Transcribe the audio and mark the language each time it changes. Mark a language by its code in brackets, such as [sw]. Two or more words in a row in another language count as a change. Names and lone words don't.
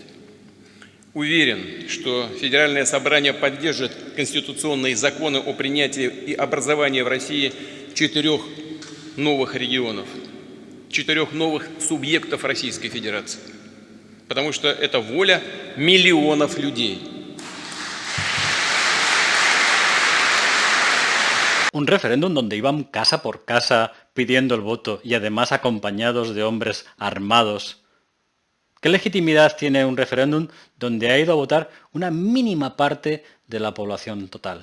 [ru] Уверен, что Федеральное собрание поддержит конституционные законы о принятии и образовании в России 4 новых регионов, 4 новых субъектов Российской Федерации. Потому что это воля миллионов людей. [es] Un referéndum donde iban casa por casa pidiendo el voto y además acompañados de hombres armados. ¿Qué legitimidad tiene un referéndum donde ha ido a votar una mínima parte de la población total?